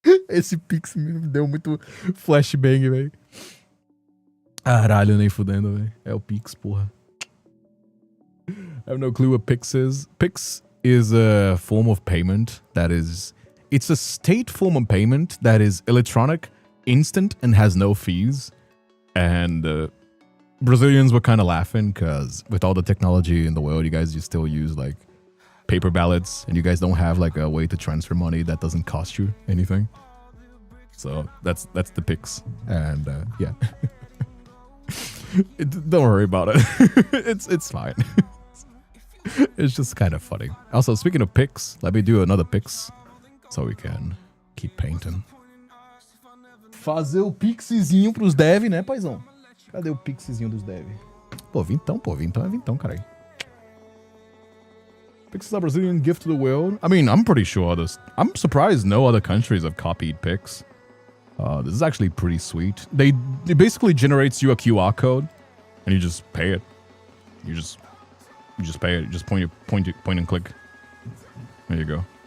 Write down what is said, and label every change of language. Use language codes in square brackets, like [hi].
[pt] Esse Pix me deu muito flashbang, velho. Caralho, nem fudendo, velho. É o Pix, porra. [en] I have no clue what Pix is. Pix is a form of payment that is... It's a state form of payment that is electronic, instant, and has no fees. And Brazilians were kind of laughing because with all the technology in the world, you guys still use like paper ballots, and you guys don't have like a way to transfer money that doesn't cost you anything. So that's the Pix. And yeah. Don't worry about it. It's fine. It's just kind of funny. Also, speaking of Pix, let me do another Pix so we can keep painting. [pt] Fazer o Pixzinho pros dev, né, paizão? Cadê o Pixzinho dos dev? Pô, vintão é vintão, caralho. [en] Pix is a Brazilian gift to the world. I mean, I'm pretty sure I'm surprised no other countries have copied Pix. This is actually pretty sweet. It basically generates you a QR code, and you just pay it. You just pay it. Just point and click. There you go.